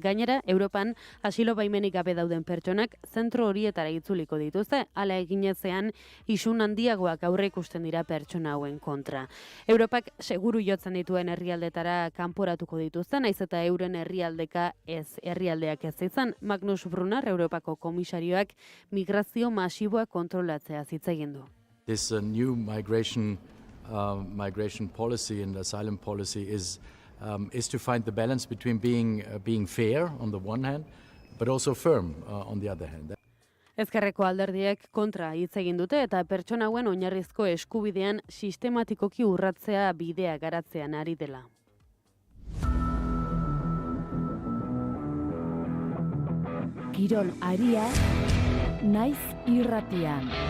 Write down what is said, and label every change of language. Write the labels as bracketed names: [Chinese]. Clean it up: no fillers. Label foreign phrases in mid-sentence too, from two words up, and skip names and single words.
[Basque] Gainera, Europan asilo baimenik gabe dauden pertsonak zentro horietara itzuliko dituzte, hala eginezean isun handiagoak aurre ikusten dira pertsona hauen kontra. Europak seguru jotzen dituen herrialdetara kanporatuko dituzte, naiz eta euren herrialdeak ez izan. Magnus Brunner, Europako komisarioak migrazio masiboak kontrolatzea hitz egin du. [English] This new migration policy and asylum policy is to find the balance between being fair on the one hand, but also firm on the other hand. [Basque] Ezkerreko alderdiek kontra hitz egin dute eta pertsona hauen oinarrizko eskubidean sistematikoki urratzea bidea garatzean ari dela. Kirol aria naiz irratian.